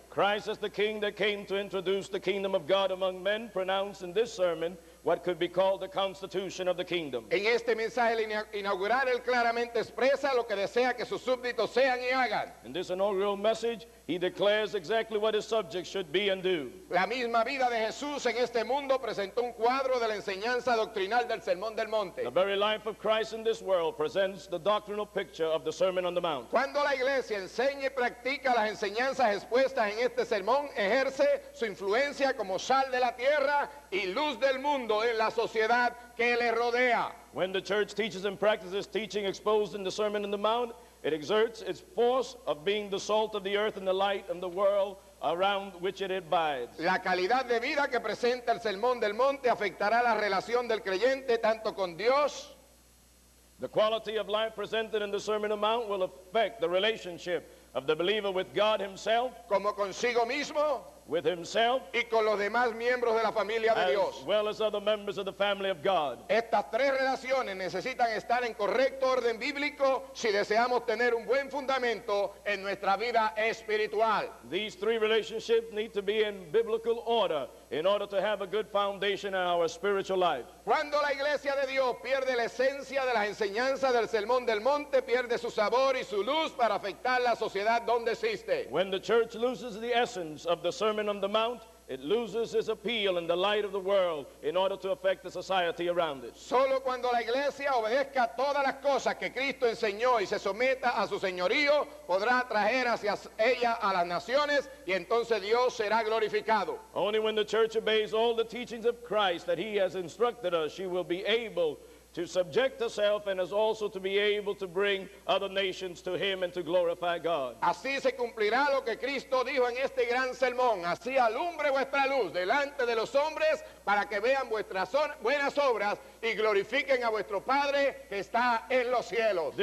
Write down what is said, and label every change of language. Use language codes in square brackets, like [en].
[en] Christ as the king that came to introduce the kingdom of God among men pronounced in this sermon what could be called the constitution of the kingdom. [es] En este mensaje inaugural él claramente expresa lo que desea que sus súbditos sean y hagan. [en] In this inaugural message, he declares exactly what his subjects should be and do. [es] La misma vida de Jesús en este mundo presentó un cuadro de la enseñanza doctrinal del Sermón del Monte. [en] The very life of Christ in this world presents the doctrinal picture of the Sermon on the Mount. [es] Cuando la iglesia enseña y practica las enseñanzas expuestas en este sermón, ejerce su influencia como sal de la tierra y luz del mundo en la sociedad que le rodea. [en] When the church teaches and practices teaching exposed in the Sermon on the Mount, it exerts its force of being the salt of the earth and the light of the world around which it abides. [es] La calidad de vida que presenta el Sermón del Monte afectará la relación del creyente tanto con Dios. [en] The quality of life presented in the Sermon on the Mount will affect the relationship of the believer with God himself, [es] como consigo mismo, [en] with himself, [es] y con los demás miembros de la familia de Dios. [en] as well as other members of the family of God. [es] Estas tres relaciones necesitan estar en correcto orden bíblico si deseamos tener un buen fundamento en nuestra vida espiritual. [en] These three relationships need to be in biblical order in order to have a good foundation in our spiritual life. [es] Cuando la iglesia de Dios pierde la esencia de las enseñanzas del Sermón del Monte, pierde su sabor y su luz para afectar la sociedad donde existe. [en] When the church loses the essence of the Sermon on the Mount, it loses its appeal in the light of the world in order to affect the society around it. [es] Solo cuando la iglesia obedezca todas las cosas que Cristo enseñó y se someta a su señorío, podrá traer hacia ella a las naciones y entonces Dios será glorificado. [en] Only when the church obeys all the teachings of Christ that he has instructed us, she will be able to subject herself and is also to be able to bring other nations to him and to glorify God. [es] Así se cumplirá lo que Cristo dijo en este gran sermón. Así alumbre vuestra luz delante de los hombres para que vean vuestras buenas obras y glorifiquen a vuestro Padre que está en los cielos.